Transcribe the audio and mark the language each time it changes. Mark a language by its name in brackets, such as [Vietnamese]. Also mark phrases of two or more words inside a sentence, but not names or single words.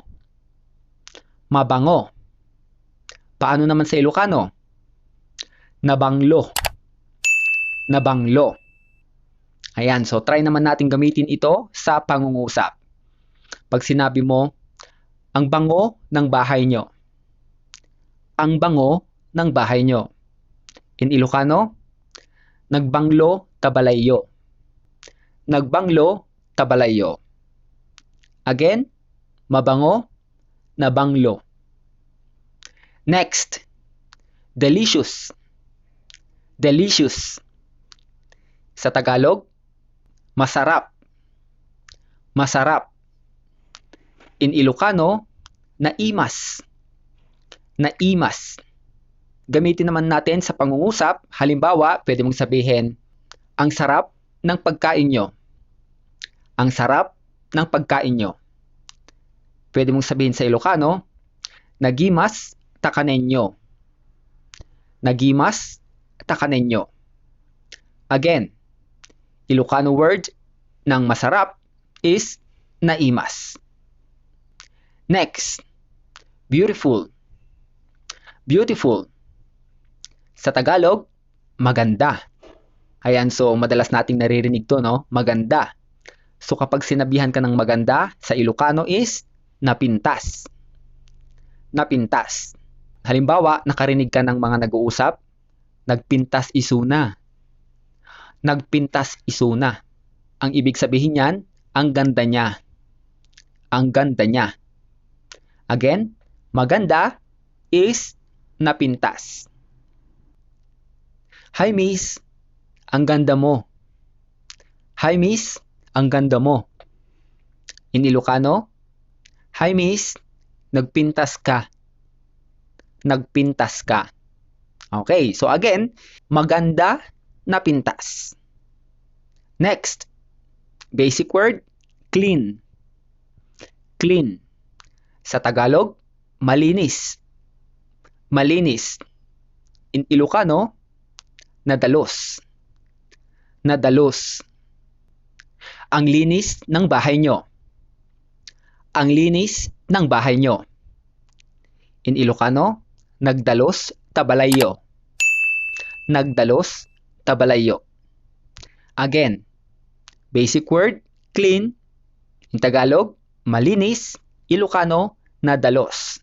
[Filipino] Mabango. Paano naman sa Ilocano? [Iloko] Nabanglo. Nabanglo. [Filipino] Ayan, so try naman natin gamitin ito sa pangungusap. Pag sinabi mo, ang bango ng bahay nyo. Ang bango ng bahay nyo. [English] In Ilocano, [Iloko] nagbanglo tabalayo. Nagbanglo tabalayo. [Filipino] Again, mabango, nabanglo. [English] Next, delicious. Delicious. [Filipino] Sa Tagalog, masarap. Masarap. [English] In Ilocano, naimas. [Iloko] Naimas. [Filipino] Gamitin naman natin sa pangungusap. Halimbawa, pwede mong sabihin, ang sarap ng pagkain nyo. Ang sarap ng pagkain nyo. Pwede mong sabihin sa Ilocano, [Iloko] nagimas takanenyo. Nagimas takanenyo. [English] Again, Ilocano word [Filipino] ng masarap is naimas. [English] Next, beautiful. Beautiful. [Filipino] Sa Tagalog, maganda. Ayan, so madalas nating naririnig to, no? Maganda. So kapag sinabihan ka ng maganda, sa Ilocano is napintas. [Iloko] Napintas. [Filipino] Halimbawa, nakarinig ka ng mga nag-uusap, [Iloko] nagpintas isuna. Nagpintas isuna. [Filipino] Ang ibig sabihin niyan, ang ganda niya. Ang ganda niya. Again, maganda is napintas. [English] Hi miss, [Filipino] ang ganda mo. [English] Hi miss, [Filipino] ang ganda mo. [English] In Ilocano, hi miss, [Iloko] nagpintas ka. Nagpintas ka. [Filipino] Okay, so again, maganda na pintas. [English] Next, basic word, clean. Clean. [Filipino] Sa Tagalog, malinis. Malinis. [English] In Ilocano, nadalos. [Iloko] Nadalos. [Filipino] Ang linis ng bahay nyo. Ang linis ng bahay nyo. [English] In Ilocano, [Iloko] nagdalos tabalayo. Nagdalos tabalayo. [English] Again, basic word, clean. In Tagalog, malinis. [Iloko] Ilocano, nadalos.